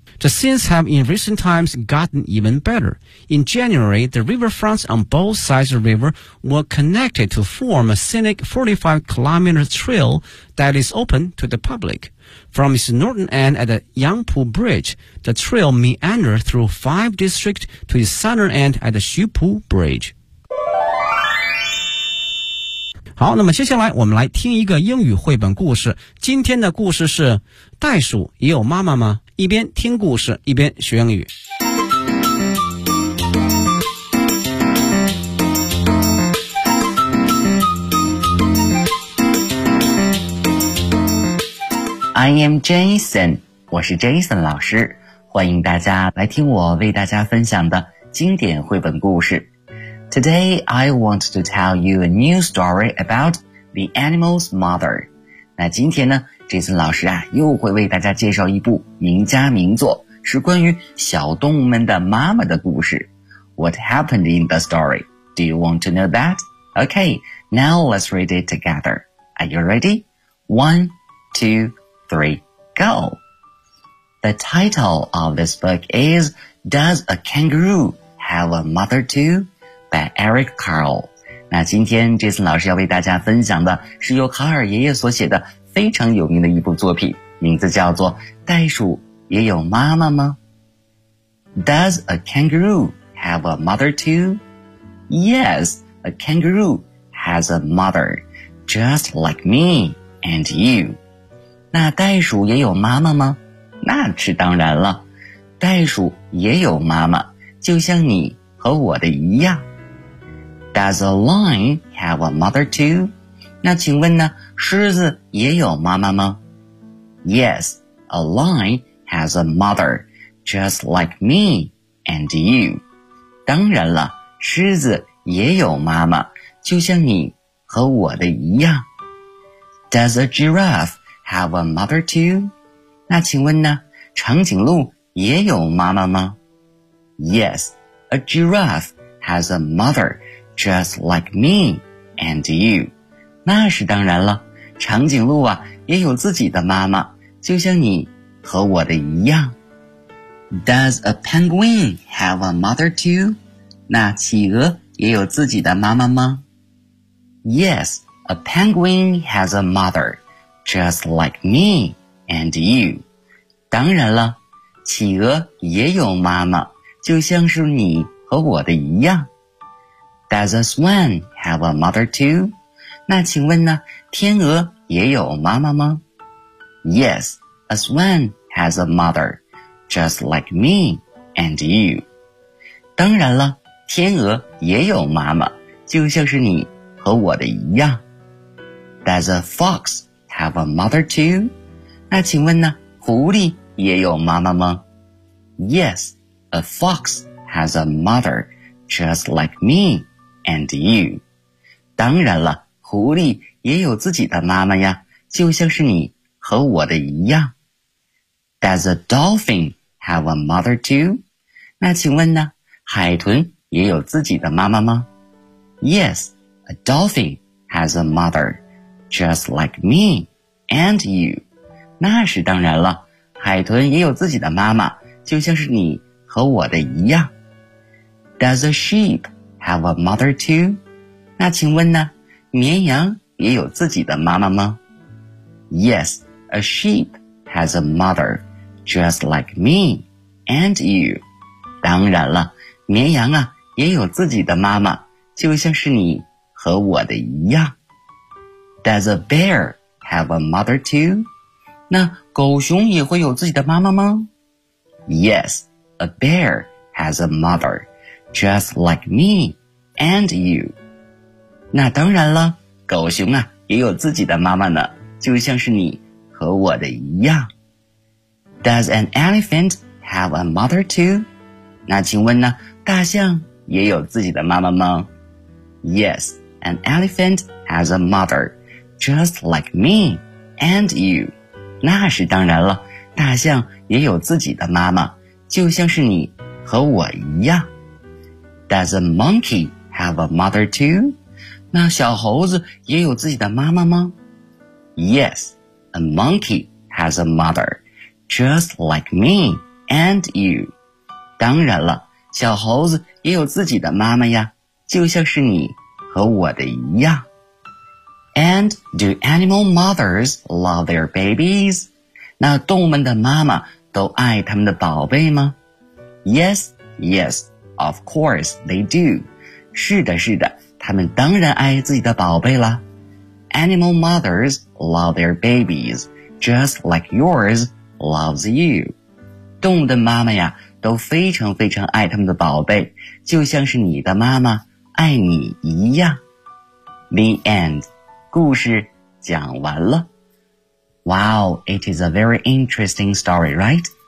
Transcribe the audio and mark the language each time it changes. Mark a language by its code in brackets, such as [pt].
[en] The scenes have in recent times gotten even better. In January, the riverfronts on both sides of the river were connected to form a scenic 45-kilometer trail that is open to the public. From its northern end at the Yangpu Bridge, the trail meandered through five districts to its southern end at the Xupu Bridge. [zh] 好，那么接下来我们来听一个英语绘本故事。今天的故事是袋鼠也有妈妈吗？一边听故事一边学英语。 [en] I am Jason, [zh] 我是 Jason 老师，欢迎大家来听我为大家分享的经典绘本故事。 [en] Today I want to tell you a new story about the animal's mother. [zh] 那今天呢这次老师啊又会为大家介绍一部名家名作是关于小动物们的妈妈的故事。 [en] What happened in the story? Do you want to know that? Okay, now let's read it together. Are you ready? One, two, three, go! The title of this book is Does a Kangaroo Have a Mother Too? by Eric Carle. [zh] 那今天 Jason 老师要为大家分享的是由卡尔爷爷所写的非常有名的一部作品，名字叫做《袋鼠也有妈妈吗》。 [en] Does a kangaroo have a mother too? Yes, a kangaroo has a mother, just like me and you. [zh] 那袋鼠也有妈妈吗？那是当然了，袋鼠也有妈妈，就像你和我的一样。 [en] Does a lion have a mother too? [zh] 那请问呢，狮子也有妈妈吗？ [en] Yes, a lion has a mother, just like me and you. [zh] 当然了，狮子也有妈妈，就像你和我的一样。 [en] Does a giraffe have a mother too? [zh] 那请问呢，长颈鹿也有妈妈吗？ [en] Yes, a giraffe has a mother, just like me and you. [zh] 那是当然了，长颈鹿啊，也有自己的妈妈，就像你和我的一样。 [en] Does a penguin have a mother too? [zh] 那企鹅也有自己的妈妈吗？ [en] Yes, a penguin has a mother, just like me and you. [zh] 当然了，企鹅也有妈妈，就像是你和我的一样。 [en] Does a swan have a mother too? [zh] 那请问呢，天鹅也有妈妈吗？ [en] Yes, a swan has a mother, just like me and you. [zh] 当然了，天鹅也有妈妈，就像是你和我的一样。 [en] Does a fox have a mother too? [zh] 那请问呢，狐狸也有妈妈吗？ [en] Yes, a fox has a mother, just like me and you. [zh] 当然了，狐狸也有自己的妈妈呀，就像是你和我的一样。 [en] Does a dolphin have a mother too? [zh] 那请问呢，海豚也有自己的妈妈吗？ [en] Yes, a dolphin has a mother, just like me and you. [zh] 那是当然了，海豚也有自己的妈妈，就像是你和我的一样。 [en] Does a sheep have a mother too? [zh] 那请问呢，绵羊也有自己的妈妈吗？ [en] Yes, a sheep has a mother, just like me and you. [zh] 当然了，绵羊啊，也有自己的妈妈，就像是你和我的一样。 [en] Does a bear have a mother too? [zh] 那狗熊也会有自己的妈妈吗？ [en] Yes, a bear has a mother, just like me and you. [zh] 那当然了，狗熊啊，也有自己的妈妈呢，就像是你和我的一样。 [en] Does an elephant have a mother too? [zh] 那请问呢，大象也有自己的妈妈吗？ [en] Yes, an elephant has a mother, just like me and you. [zh] 那是当然了，大象也有自己的妈妈，就像是你和我一样。 [en] Does a monkey have a mother too? [zh] 那小猴子也有自己的妈妈吗？ [en] Yes, a monkey has a mother, just like me and you. [zh] 当然了，小猴子也有自己的妈妈呀，就像是你和我的一样。 [en] And do animal mothers love their babies? [zh] 那动物们的妈妈都爱他们的宝贝吗？ [en] Yes, yes, of course they do. [zh] 是的，是的，他们当然爱自己的宝贝了。 [en] Animal mothers love their babies, just like yours loves you. [zh] 动物的妈妈呀，都非常非常爱他们的宝贝，就像是你的妈妈爱你一样。 [en] The end. [zh] 故事讲完了。 [en] Wow, it is a very interesting story, right?